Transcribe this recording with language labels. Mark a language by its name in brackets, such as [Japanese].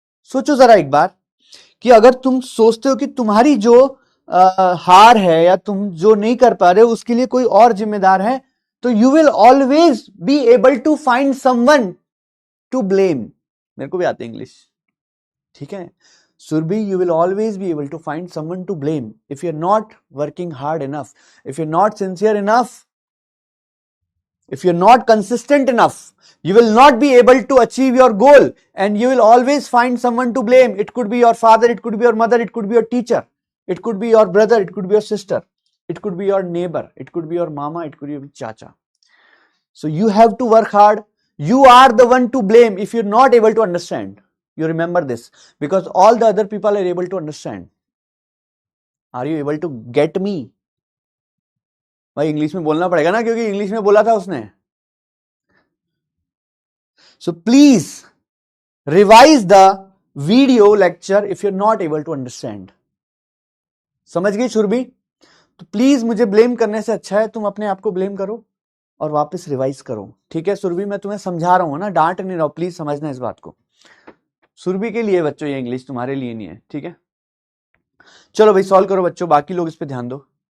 [Hindi] सोचो जरा एक बार कि अगर तुम सोचते हो कि तुम्हारी जो हार है या तुम जो नहीं कर पा रहे हो उसके लिए कोई और जिम्मेदार है, तो [English] You will always be able to find someone to blame. [Hindi] मेरे को भी आती है इंग्लिश, ठीक है। [English] Surbi, you will always be able to find someone to blame if you're not working hard enough, if you're not sincere enough, if you're not consistent enough. You will not be able to achieve your goal, and you will always find someone to blame. It could be your father, it could be your mother, it could be your teacher, it could be your brother, it could be your sister, it could be your neighbor, it could be your mama, it could be your chacha. So you have to work hard. You are the one to blame if you're not able to understand. You remember this, because all the other people are able to understand. Are you able to get me? [Hindi] भाई English में बोलना पड़ेगा ना, क्योंकि English में बोला था उसने। [English] So please revise the video lecture if you're not able to understand. [Hindi] समझ गई सुरभि? तो प्लीज मुझे ब्लेम करने से अच्छा है तुम अपने आप को ब्लेम करो और वापस रिवाइज करो, ठीक है सुरभि? मैं तुम्हें समझा रहा हूं ना, डांट नहीं रहा हूं, प्लीज समझना इस बात को। सुरभि के लिए बच्चों ये इंग्लिश, तुम्हारे लिए नहीं है, ठीक है। चलो भाई सॉल्व करो बच्चों, बाकी लोग इस पे ध्यान दो।